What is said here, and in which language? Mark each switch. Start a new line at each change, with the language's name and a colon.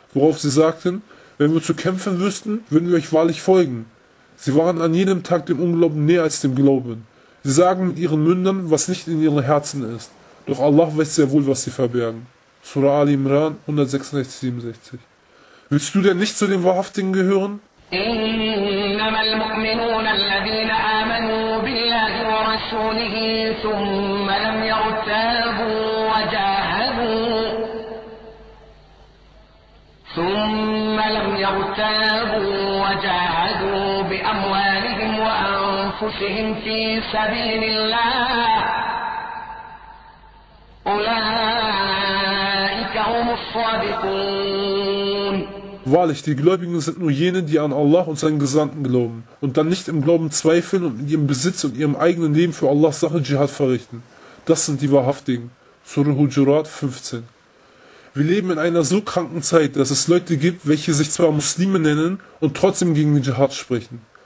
German: Worauf sie sagten, wenn wir zu kämpfen wüssten, würden wir euch wahrlich folgen. Sie waren an jedem Tag dem Unglauben näher als dem Glauben. Sie sagen mit ihren Mündern, was nicht in ihren Herzen ist. Doch Allah weiß sehr wohl, was sie verbergen. Surah Ali Imran 166, 67. Willst du denn nicht zu den Wahrhaftigen gehören?
Arabic: إنما المؤمنون الذين آمنوا بالله ورسوله ثم لم يرتابوا وجاهدوا بأموالهم وأنفسهم في سبيل الله أولئك هم الصادقون.
German: Wahrlich, die Gläubigen sind nur jene, die an Allah und seinen Gesandten glauben und dann nicht im Glauben zweifeln und in ihrem Besitz und ihrem eigenen Leben für Allahs Sache Dschihad verrichten. Das sind die Wahrhaftigen. Surah Hujurat 15. Wir leben in einer so kranken Zeit, dass es Leute gibt, welche sich zwar Muslime nennen und trotzdem gegen den Dschihad sprechen.